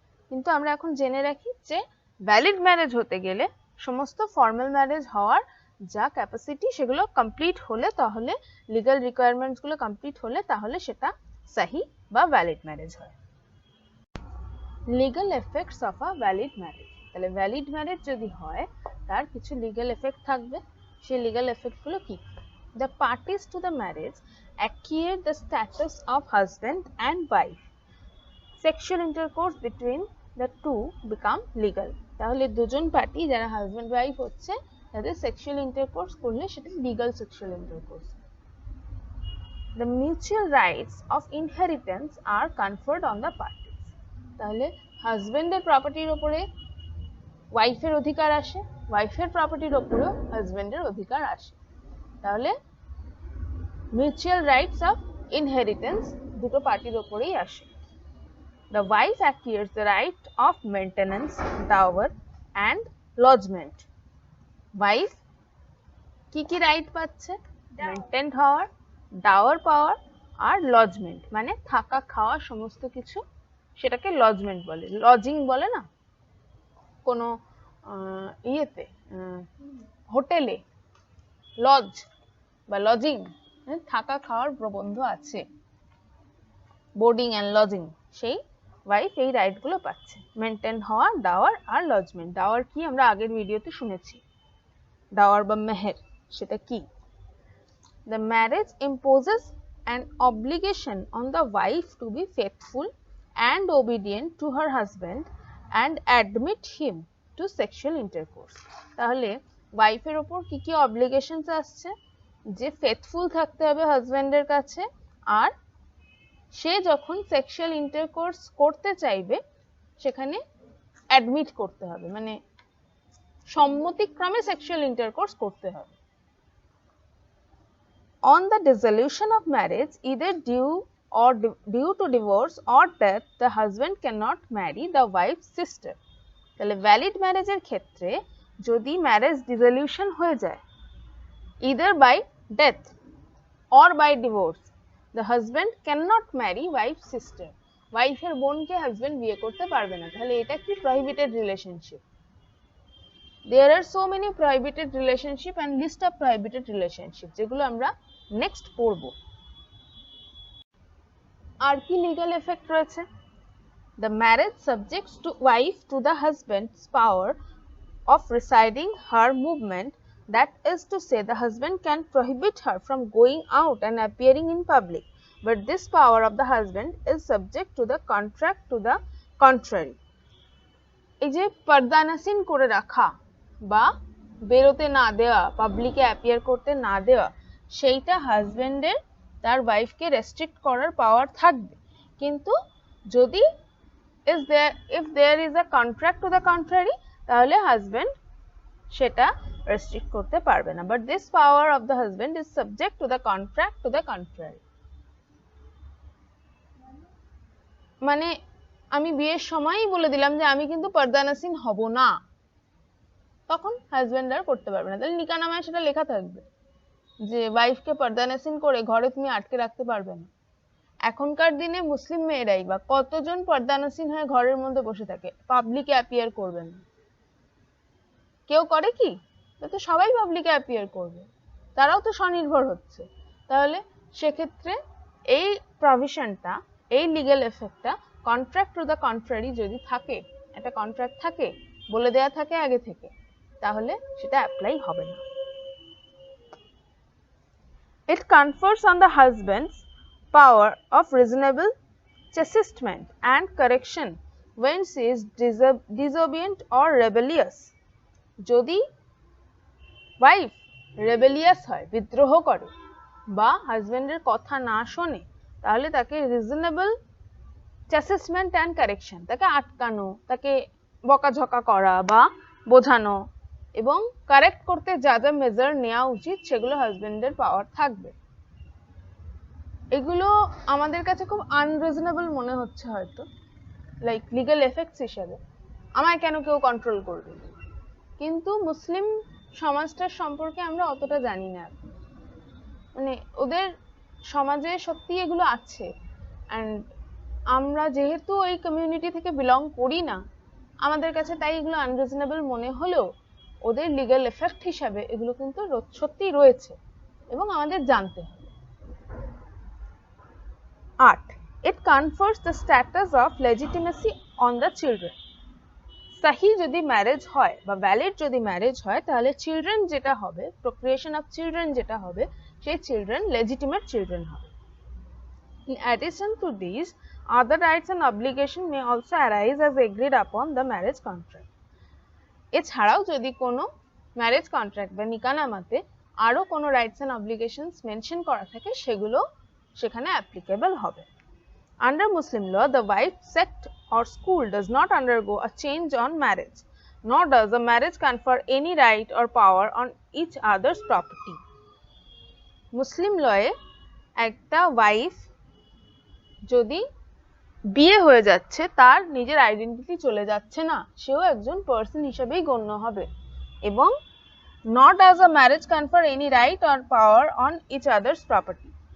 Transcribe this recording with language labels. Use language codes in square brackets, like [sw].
[bn] কিন্তু আমরা এখন জেনে রাখি যে ভ্যালিড ম্যারেজ হতে গেলে সমস্ত ফর্মাল ম্যারেজ হওয়ার যা ক্যাপাসিটি সেগুলো কমপ্লিট হলে, তাহলে লিগ্যাল রিকোয়ারমেন্টসগুলো কমপ্লিট হলে তাহলে সেটা সহি বা ভ্যালিড ম্যারেজ হয়। Legal effects of a valid marriage. তাহলে ভ্যালিড ম্যারেজ যদি হয় তার কিছু লিগ্যাল এফেক্ট থাকবে। সেই লিগ্যাল এফেক্টগুলো কি? [en] The parties to the marriage acquire the status of husband and wife. Sexual intercourse between the two become legal. [bn] তাহলে দুজন পার্টি যারা হাজব্যান্ড ওয়াইফ হচ্ছে তাদের সেক্সুয়াল ইন্টারকোর্স করলে সেটা legal sexual intercourse. [en] The mutual rights of inheritance are conferred on the parties. [bn] তাহলে হাজব্যান্ডের প্রপার্টির উপরে ওয়াইফের অধিকার আসে, ওয়াইফের প্রপার্টির উপরেও হাজব্যান্ডের অধিকার আসে। তাহলে মিউচুয়াল রাইটস অফ ইনহেরিটেন্স দুটো পার্টির উপরেই আসে। [en] The wife acquires the right of maintenance, dower and lodgement. [bn] Wife কি কি রাইট পাচ্ছে? মেনটেন হওয়ার, ডাওয়ার পাওয়ার আর লজমেন্ট, মানে থাকা খাওয়া সমস্ত কিছু, সেটাকে লজমেন্ট বলে। লজিং বলে না কোনো ইয়েতে, হোটেলে লজ বা লজিং, থাকা খাওয়ার প্রবন্ধ আছে, বোর্ডিং অ্যান্ড লজিং, সেই ওয়াইফ এই রাইটগুলো পাচ্ছে। মেনটেন হওয়া, ডাওয়ার আর লজমেন্ট। ডাওয়ার কি আমরা আগের ভিডিওতে শুনেছি, ডাওয়ার বা মেহের, সেটা কি? [en] The marriage imposes an obligation on the wife to be faithful and obedient to her husband and admit him to sexual intercourse. [bn] তাহলে ওয়াইফের উপর কি কি অব্লিগেশনস আসছে? যে ফেথফুল থাকতে হবে হাজব্যান্ডের কাছে, আর সে যখন সেক্সুয়াল ইন্টারকোর্স করতে চাইবে সেখানে অ্যাডমিট করতে হবে, মানে সম্মতিক্রমে সেক্সুয়াল ইন্টারকোর্স করতে হবে। [en] On the dissolution of marriage, either due to divorce or death, the husband cannot marry the wife's sister. [bn] তাহলে ভ্যালিড ম্যারেজের ক্ষেত্রে যদি ম্যারেজ ডিসলিউশন হয়ে যায়, [en] either by death or by divorce, the husband cannot marry wife's sister. [bn] ওয়াইফের বোনকে husband বিয়ে করতে পারবে না। তাহলে এটা কি? Prohibited relationship. [en] There are so many prohibited relationship and list of prohibited relationship, [bn] যেগুলো আমরা নেক্সট পড়ব। আর কি লিগ্যাল এফেক্ট রয়েছে? [en] The marriage subjects to wife to the husband's power of residing her movement, that is to say the husband can prohibit her from going out and appearing in public, but this power of the husband is subject to the contract to the contrary. [bn] এই যে পর্দানাসীন করে রাখা বা বেরোতে না দেওয়া, পাবলিকে appear করতে না দেওয়া, সেইটা হাজবেন্ডের তার ওয়াইফকে রেস্ট্রিক্ট করার পাওয়ার থাকবে। কিন্তু যদি [en] if there is a contract to the contrary, [bn] তাহলে হাজবেন্ড সেটা রেস্ট্রিক্ট করতে পারবে না। [en] But this power of the husband is subject to the contract to the contrary. [bn] মানে আমি বিয়ের সময়ই বলে দিলাম যে আমি কিন্তু পর্দানাসীন হব না, তখন হাজবেন্ড আর করতে পারবে না। তাহলে নিকানামায় সেটা লেখা থাকবে যে ওয়াইফকে পর্দানাসীন করে ঘরে তুমি আটকে রাখতে পারবে না। এখনকার দিনে মুসলিম মেয়েরাই বা কতজন পর্দানাসীন হয়ে ঘরের মধ্যে বসে থাকে, পাবলিকে অ্যাপিয়ার করবে না। কেউ করে কি? তো সবাই পাবলিকে অ্যাপিয়ার করবে, তারাও তো স্বনির্ভর হচ্ছে। তাহলে সেক্ষেত্রে এই প্রভিশনটা, এই legal এফেক্টটা contract to the contrary যদি থাকে, একটা কন্ট্রাক্ট থাকে, বলে দেয়া থাকে আগে থেকে, তাহলে সেটা অ্যাপ্লাই হবে না। [en] It confers on the husband's power of reasonable chastisement and correction when she is disobedient or rebellious. [bn] যদি ওয়াইফ রেবেলিয়াস হয়, বিদ্রোহ করে বা হাজবেন্ডের কথা না শোনে, তাহলে তাকে রিজনেবল চ্যাসেসমেন্ট অ্যান্ড কারেকশন, তাকে আটকানো, তাকে বকাঝকা করা বা বোঝানো এবং কারেক্ট করতে যা যা মেজার নেওয়া উচিত সেগুলো হাজবেন্ডের পাওয়ার থাকবে। এগুলো আমাদের কাছে খুব আনরিজনেবল মনে হচ্ছে হয়তো, লাইক লিগ্যাল এফেক্টস হিসেবে, আমায় কেন কেউ কন্ট্রোল করবে, কিন্তু মুসলিম সমাজটার সম্পর্কে আমরা অতটা জানি না। মানে ওদের সমাজে সত্যি এগুলো আছে, অ্যান্ড আমরা যেহেতু ওই কমিউনিটি থেকে বিলং করি না, আমাদের কাছে তাই এগুলো আনরিজনেবল মনে হলেও ওদের লিগ্যাল এফেক্ট হিসাবে এগুলো কিন্তু সত্যি রয়েছে এবং আমাদের জানতে হবে। [en] 8. It confers the status of legitimacy on the children. [bn] সাহি যদি ম্যারেজ হয় বা ভ্যালিড যদি ম্যারেজ হয়, তাহলে চিলড্রেন যেটা হবে, প্রক্রিয়েশন অফ চিলড্রেন যেটা হবে, সেই চিলড্রেন লেজিটিমেট চিলড্রেন হবে। [en] In addition to these, other rights and obligations may also arise as agreed upon the marriage contract. [bn] এছাড়াও যদি কোনো ম্যারেজ কন্ট্রাক্ট বা নিকানামাতে আরো কোনো রাইটস এন্ড অব্লিগেশনস মেনশন করা থাকে, সেগুলো সেখানে অ্যাপ্লিকেবল হবে। [en] Under Muslim law, the wife, sect or school does not undergo a change on marriage, nor does the marriage confer any right or power on each other's property. [bn] মুসলিম লয়ে একটা wife যদি বিয়ে হয়ে যাচ্ছে, তার নিজের আইডেন্টিটি চলে যাচ্ছে না, সেও একজন পার্সন হিসেবেই গণ্য হবে, এবং [en] not as a marriage confer any right or power on each other's property.